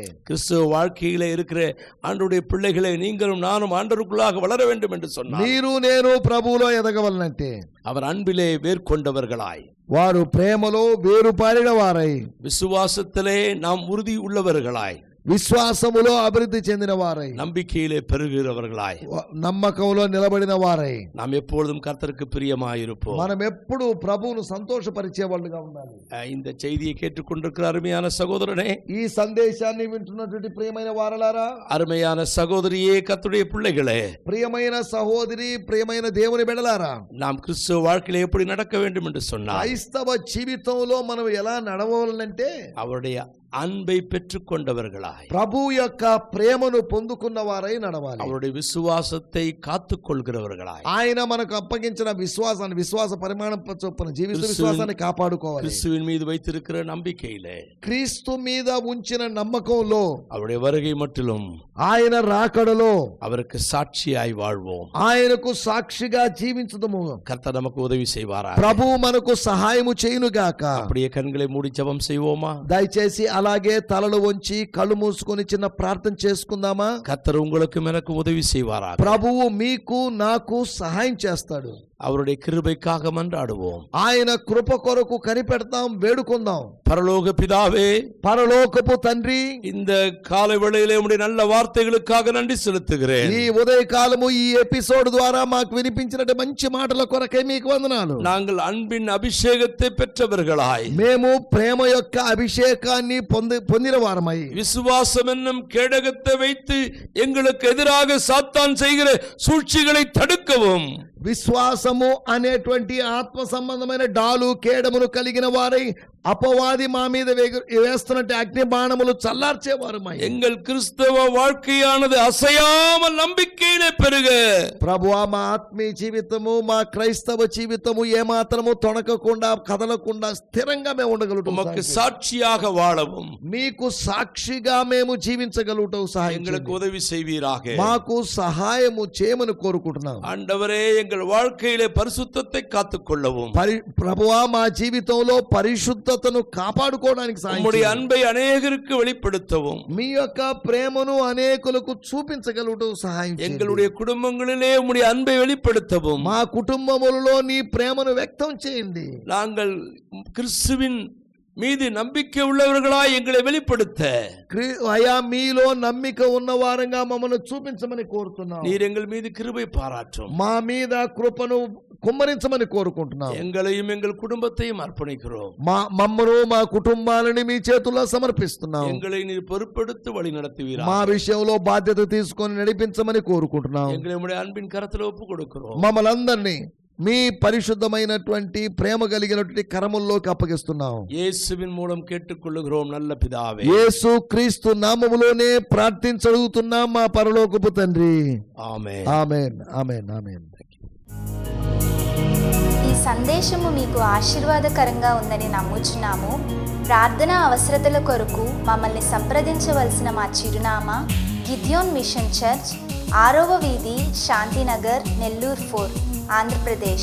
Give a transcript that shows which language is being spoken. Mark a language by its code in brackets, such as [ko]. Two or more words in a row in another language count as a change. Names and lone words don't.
[ta] கிறிஸ்துவ வாழ்க்கையிலே இருக்கிற ஆண்டவருடைய பிள்ளைகளை நீங்களும் நானும் ஆண்டவருக்குள்ளாக வளர வேண்டும் என்று சொன்னார், [te] మీరు నేను ప్రభువులో ఎదగవలనంటే [ta] அவர் அன்பிலே வேர்கொண்டவர்களாய், [te] వారు ప్రేమలో వేరుపారిన వారై, [ta] விசுவாசத்திலே நாம் உறுதி உள்ளவர்களாய், [te] విశ్వాసములో అభివృద్ధి చెందిన వారై, [ta] நம்பிக்கையிலே பெருகிறவர்களாய், [te] నమ్మకంలో నిలబడిన వారై, [ta] நாம் எப்பொழுதும் கர்த்தருக்கு பிரியமாயிருப்போம். [te] మనం ఎప్పుడు ప్రభువును సంతోషపరిచే వాళ్ళుగా ఉండాలి. [ta] இந்த செய்தியை கேட்டுக்கொண்டிருக்கிற அருமையான சகோதரனே, [te] ఈ సందేశాన్ని వింటున్నటువంటి ప్రియమైన వారలారా, [ta] அருமையான சகோதரியே, கர்த்தருடைய பிள்ளைகளே, [te] ప్రియమైన సహోదరి, ప్రియమైన దేవుని బిడ్డలారా, [ta] நாம் கிறிஸ்துவ வாழ்க்கையில எப்படி நடக்க வேண்டும் என்று சொன்னார். [te] క్రైస్తవ జీవితంలో మనం ఎలా నడవాలంటే [ta] அவருடைய அன்பை பெற்றுக் கொண்டவர்களாய், [te] ప్రభు యొక్క ప్రేమను పొందుకున్న వారై నడవాలి. [ta] அவருடைய விசுவாசத்தை காத்துக் கொள்கிறவர்களாய், [te] ఆయన మనకు అప్పగించిన విశ్వాస పరిమాణం చొప్పున జీవిత విశ్వాసాన్ని కాపాడుకోవాలి. [ta] கிறிஸ்துவின் மீது வைத்திருக்கிற நம்பிக்கையிலே, [te] క్రీస్తు మీద ఉంచిన నమ్మకంలో, [ta] அவருடைய வருகை மட்டிலும் [te] ఆయన రాకడలో [ta] அவருக்கு சாட்சியாய் வாழ்வோம். [te] ఆయనకు సాక్షిగా జీవించుదము. [ta] கர்த்தர் நமக்கு உதவி செய்வாரா. [te] ప్రభు మనకు సహాయము చేయునుగాక. [ta] அப்படியே கண்களை மூடி ஜெபம் செய்வோமா? [te] దయచేసి అలాగే తలలు వంచి కళ్ళు మూసుకొని చిన్న ప్రార్థన చేసుకుందామా? [ta] கர்த்தர் உங்களுக்கும் எனக்கு உதவி செய்வாரா. [te] ప్రభువు మీకు నాకు సహాయం చేస్తాడు. [ta] அவருடைய கிருபைக்காக மன்றாடுவோம். [te] ఆయన కృప కొరకు కనిపెడతాం, వేడుకుందాం. [ta] பரலோக பிதாவே, [te] పరలోకపు తండ్రి, [ta] இந்த காலை வேளையிலே உம்முடைய நல்ல வார்த்தைகளுக்காக நன்றி செலுத்துகிறேன். [te] ఈ ఉదయకాలము ఈ ఎపిసోడ్ ద్వారా మాకు వినిపించిన మంచి మాటల కొరకై మీకు వందనాలు. [ta] நாங்கள் அன்பின் அபிஷேகத்தை பெற்றவர்களாய், [te] మేము ప్రేమ యొక్క అభిషేకాన్ని పొందిన వారమై, [ta] விசுவாசம் என்னும் கேடகத்தை வைத்து எங்களுக்கு எதிராக சாத்தான் செய்கிற சூழ்ச்சிகளை தடுக்கவும், [te] విశ్వాసము అనేటువంటి ఆత్మ సంబంధమైన డాలు కేడమును కలిగిన వారై అపవాది మా మీద వేస్తున్నట్టు అగ్ని బాణములు చల్లార్చేవారు. [ta] எங்கள் கிறிஸ்தவ வாழ்க்கையானது அசையாமல் நம்பிக்கையிலே பெருக, [te] ప్రభువా, మా ఆత్మీయ జీవితము, మా క్రైస్తవ జీవితము ఏమాత్రము తొణకకుండా కదలకుండా స్థిరంగా మేము ఉండగలుగుతాం. [ta] உமக்கு சாட்சியாக வாழவும், [te] మీకు సాక్షిగా మేము జీవించగలుగుతాం. సహాయం [ta] எங்களுக்கு உதவி செய்வீராக. [te] మాకు సహాయము చేయమని కోరుకుంటున్నాం. [ta] ஆண்டவரே, எங்கள் வாழ்க்கையிலே பரிசுத்தத்தை காத்துக்கொள்ளவும், [te] ప్రభువా, మా జీవితంలో పరిశుద్ధతను కాపాడుకోవడానికి సహాయం [ta] உம்முடைய அன்பை அநேகருக்கு வெளிப்படுத்தவும், [te] మీ యొక్క ప్రేమను అనేకులకు చూపించగలుగుటూ సహాయం చేయండి. [ta] எங்களுடைய குடும்பங்களிலே உம்முடைய అன்பை வெளிப்படுத்தவும், [te] మా కుటుంబములలో నీ ప్రేమను వ్యక్తం చేయండి. [ta] நாங்கள் கிறிஸ்துவின் மீது நம்பிக்கை உள்ளவர்களாய் எங்களை வெளிப்படுத்த, [te] అయా మీలో నమ్మిక ఉన్న వారంగా మమ్మల్ని చూపించమని కోరుతున్నాం. [ta] நீர் எங்கள் மீது கிருபை பாராட்டும். [te] మా మీద కృపను కుమ్మరించమని కోరుకుంటున్నాం. [ta] எங்களையும் எங்கள் குடும்பத்தையும் அர்ப்பணிக்கிறோம். [te] మమ్మను మా కుటుంబాలని మీ చేతుల్లో సమర్పిస్తున్నాం. [ta] எங்களை நீர் பொறுப்பெடுத்து வழி நடத்துவீராக. [te] మా విషయంలో బాధ్యత తీసుకొని నడిపించమని కోరుకుంటున్నాం. [ta] எங்களை உம்முடைய அன்பின் கரத்தில் ஒப்பு கொடுக்கிறோம். [te] మమ్మల్ని అందరినీ మీ పరిశుద్ధమైనటువంటి ప్రేమ కలిగినటువంటి కరముల్లోకి అప్పగిస్తున్నాం. [ta] இயேசுவின் மூலம் கேட்டுக்கொள்ளுகிறோம் நல்ல பிதாவே. [te] యేసు క్రీస్తు నామములోనే ప్రార్థించడుగుతున్నాం మా పరలోకపు తండ్రి. ఆమేన్. ఆమేన్. ఆమేన్. ఆమేన్. ఈ సందేశము మీకు ఆశీర్వాదకరంగా ఉందని నమ్ముచున్నాము. ప్రార్థన అవసరతల కొరకు మమ్మల్ని సంప్రదించవలసిన మా చిరునామా గిద్యోన్ మిషన్ చర్చ్, 6వ వీధి, శాంతినగర్, నెల్లూరు 4, ఆంధ్రప్రదేశ్.